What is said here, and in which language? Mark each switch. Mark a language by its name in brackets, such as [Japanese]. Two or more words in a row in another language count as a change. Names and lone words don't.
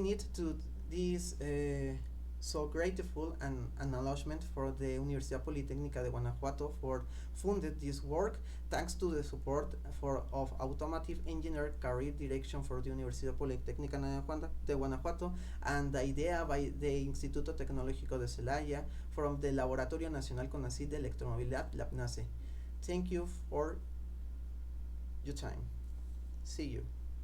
[English] need to this so grateful and acknowledgement for the Universidad Politécnica de Guanajuato for funded this work, thanks to the support of automotive engineer career direction for the Universidad Politécnica de Guanajuato, and the idea by the Instituto Tecnológico de Celaya from the Laboratorio Nacional CONACYT de Electromovilidad, LABNACE. Thank you for your time. See you.